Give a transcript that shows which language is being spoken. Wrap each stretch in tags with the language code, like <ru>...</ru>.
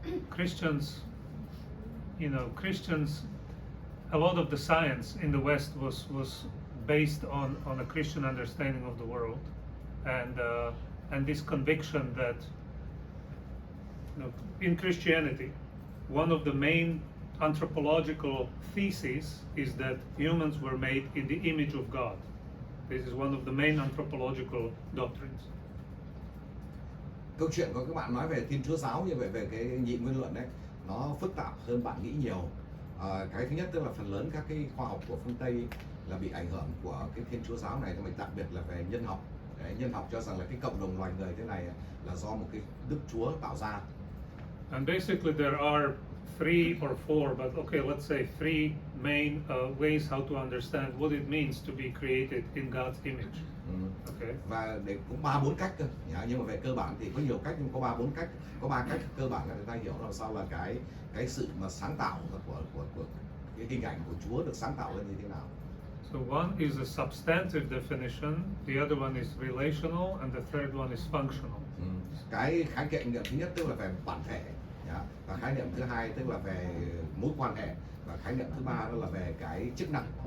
<en>Christians, Christians. A lot of the science in the West was based on a Christian understanding of the world, and this conviction that in Christianity, one of the main anthropological theses is that humans were made in the image of God. This is one of the main anthropological doctrines.</en> <vi>Câu chuyện của các bạn nói về Thiên Chúa giáo như vậy, về cái nhị nguyên luận đấy, nó phức tạp hơn bạn nghĩ nhiều. Cái thứ nhất tức là phần lớn các cái khoa học của phương Tây là bị ảnh hưởng của cái Thiên Chúa giáo này, đặc biệt là về nhân học. Nhân học cho rằng là cái cộng đồng loài người thế này là do một cái Đức Chúa tạo ra.</vi> <en>And basically there are 3 or 4, but okay, let's say 3 main ways how to understand what it means to be created in God's image. Okay.</en> <vi>Và để cũng 3-4 cách cơ. Nhưng mà về cơ bản thì có nhiều cách, nhưng có 3-4 cách. Có 3 cách cơ bản là người ta hiểu làm sao là cái sự mà sáng tạo của cái hình ảnh của Chúa được sáng tạo lên như thế nào.</vi> <en>So one is a substantive definition, the other one is relational, and the third one is functional.</en> <vi>Cái khái niệm thứ nhất tức là về bản thể, và khái niệm thứ hai tức là về mối quan hệ, và khái niệm thứ ba đó là về cái chức năng.</vi>